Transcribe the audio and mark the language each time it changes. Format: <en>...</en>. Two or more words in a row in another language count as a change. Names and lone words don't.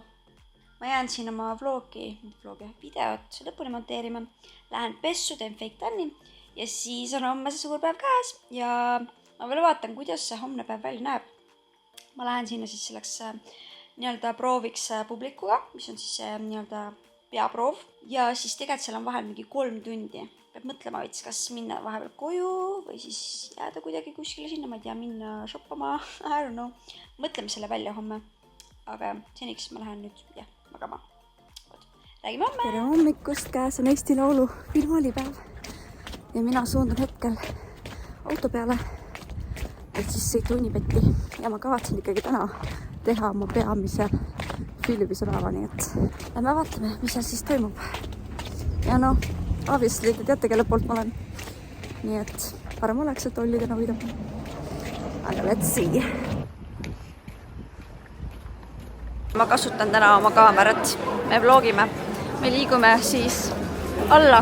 <et>Ma jään siin oma videot lõpuni monteerima, lähen pessu, teen fake tanni ja siis on homme see suur päev käes ja ma veel vaatan, kuidas see homne päev välja näeb. Ma lähen sinna siis selleks nii-öelda prooviks publikuga, mis on siis nii-öelda peaproov ja siis tegelikult seal on vahel mingi 3 tundi. Peab mõtlema veits, kas minna vahepeal koju või siis jääda kuidagi kuskile sinna, ma ei tea, minna shoppama,</et> <en>I don't know.</en> <et>Mõtleme selle välja homme, aga seniks ma lähen nüüd magama. Räägime homme! Tere hommikust, käes on Eesti Laulu finaalipäev ja mina suundun hetkel auto peale, et siis sõita Unibetti ja ma kavatsen ikkagi täna teha oma peamise filmise päeva, nii et lähme vaatame, mis seal siis toimub. Ja noh, obviously te teate, kelle poolt ma olen. Nii et parem oleks, et Olli täna võidab.</et> <en>Aga let's see!</en> <et>Ma kasutan täna oma kaamerat. Me vlogime. Me liigume siis alla.</et>